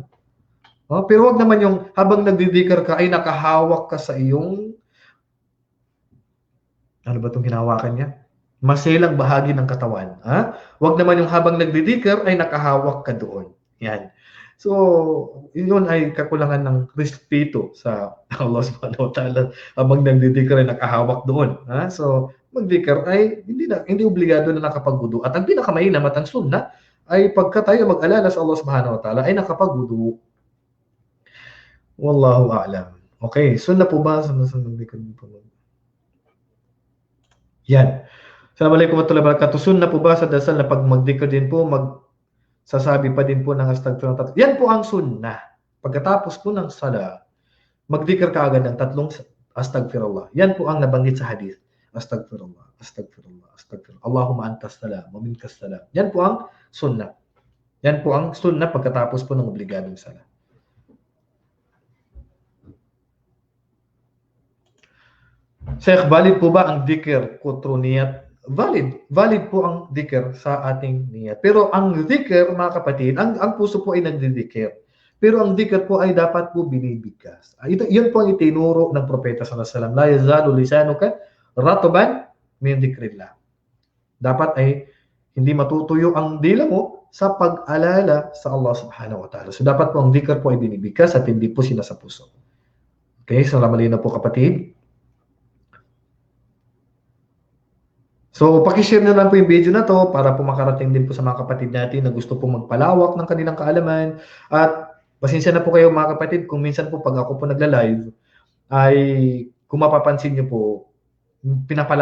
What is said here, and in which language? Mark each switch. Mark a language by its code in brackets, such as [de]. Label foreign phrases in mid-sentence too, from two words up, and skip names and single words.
[tl] Pero wag naman yung habang nagdidikir ka ay nakahawak ka sa iyong ano ba itong hinahawakan niya? Maselang bahagi ng katawan. Wag naman yung habang nagdidikir ay nakahawak ka doon. Yan. So, yun ay kakulangan ng respeto sa [ar] الله سبحانه وتعالى [tl] habang nagdidikir ay nakahawak doon. So, magdikir ay hindi obligado na nakapag-wudu. At ang pinakamainam at ang sunna ay pagka tayo mag-alala sa [ar] الله سبحانه وتعالى [tl] ay nakapag-wudu. [ar] والله أعلم. [tl] Okay, sunna po ba? Yan. [ar] السلام عليكم ورحمة الله وبركاته. [tl] Sunna po ba sa dasal na pag magdikir din po, sasabi pa din po ng astagfirullah. Yan po ang sunnah. Pagkatapos po ng sala, magdikir ka agad ng 3 astagfirullah. Yan po ang nabanggit sa hadith. [ar] أستغفر الله أستغفر الله أستغفر الله اللهم أنت السلام ومنك السلام. [tl] Yan po ang sunnah. Yan po ang sunnah pagkatapos po ng obligadong sala. Sheikh, valid po ba ang dhikr kutro niyat? Valid. Valid po ang dhikr sa ating niyat. Pero ang dhikr, mga kapatid, ang puso po ay nagdidikir. Pero ang dhikr po ay dapat po binibigkas. Yun po ang itinuro ng propeta [ar] صلى الله عليه وسلم. لا يزال لسانك رطبا من ذكر الله. [tl] Dapat ay hindi matutuyo ang dila mo sa pag-alala sa [ar] الله سبحانه وتعالى. [tl] So dapat po ang dhikr po ay binibigkas at hindi po sinasa puso. Okay, so malinaw po kapatid. So, pakishare na lang po yung video na to para po makarating din po sa mga kapatid natin na gusto pong magpalawak ng kanilang kaalaman. At pasensya na po kayo mga kapatid kung minsan po pag ako po nagla-live ay kung mapapansin nyo po, pinapalawak ko po masyado.